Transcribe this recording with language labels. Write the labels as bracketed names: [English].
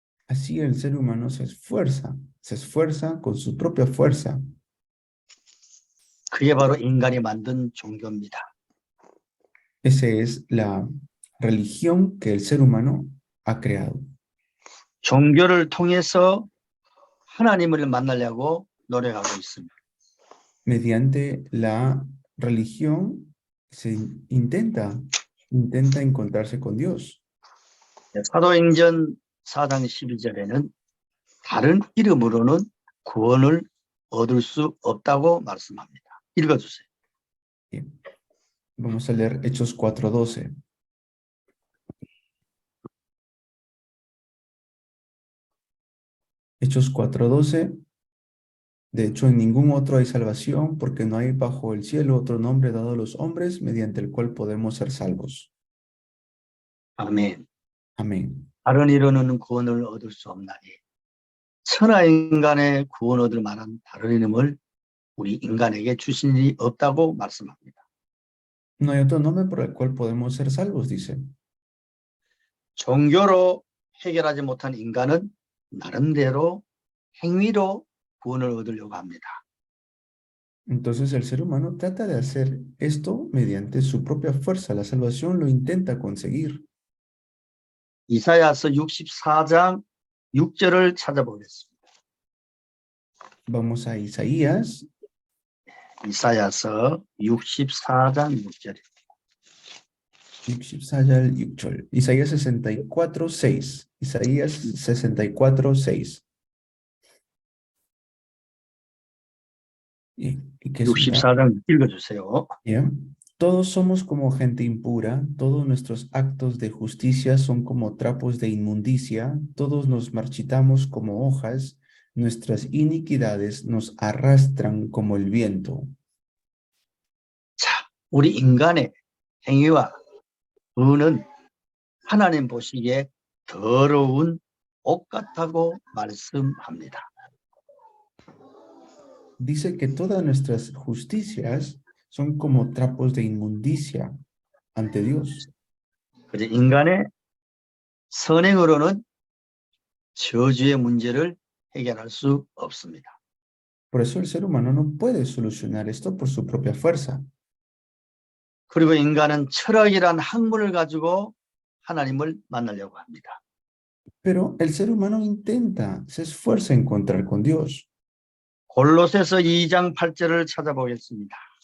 [Spanish] Así el ser humano se esfuerza con su propia fuerza. [Korean] 그게 바로 인간이 만든 종교입니다. [Spanish] Esa es la religión que el ser humano ha creado. [Korean] 종교를 통해서 하나님을 만나려고 노력하고 있습니다. [Spanish] Mediante la religión se intenta encontrarse con Dios. [Korean] 사도행전 4장 12절에는 다른 이름으로는 구원을 얻을 수 없다고 말씀합니다. 읽어주세요. [Spanish] Vamos a leer Hechos 4:12. Hechos 4:12. De hecho, en ningún otro hay salvación, porque no hay bajo el cielo otro nombre dado a los hombres mediante el cual podemos ser salvos. [Korean] 아멘. [Spanish] Amén. [Korean] 다른 이름으로는 구원을 얻을 수 없나니 천하 인간의 구원 얻을 만한 다른 이름을 우리 인간에게 주신 일이 없다고 말씀합니다. [Spanish] No hay otro nombre por el cual podemos ser salvos, dice. [Korean] 종교로 해결하지 못한 인간은 나름대로 행위로 구원을 얻으려고 합니다. [Spanish] Entonces el ser humano trata de hacer esto mediante su propia fuerza. La salvación lo intenta conseguir. [Korean] 이사야서 64장 6절을 찾아보겠습니다. [Spanish] Vamos a Isaías, [Korean] 이사야서 64장 6절. [Spanish] Isaías 64:6. Isaías 64:6. ¿Y qué es? [Korean] 64장 읽어주세요. [Spanish] ¿Ya? Todos somos como gente impura, todos nuestros actos de justicia son como trapos de inmundicia, todos nos marchitamos como hojas, nuestras iniquidades nos arrastran como el viento. [Korean] 자, 우리 인간의 행위와 의는 하나님 보시기에 더러운 옷 같다고 말씀합니다. [Spanish] Dice que todas nuestras justicias son como trapos de inmundicia ante Dios. [Korean] 그래서 인간의 선행으로는 저주의 문제를 해결할 수 없습니다. [Spanish] Por eso el ser humano no puede solucionar esto por su propia fuerza. [Korean] 그리고 인간은 철학이란 학문을 가지고 하나님을 만나려고 합니다. [Spanish] Pero el ser humano se esfuerza en encontrar con Dios. [Korean] 골로새서 2장 8절을 찾아보겠습니다.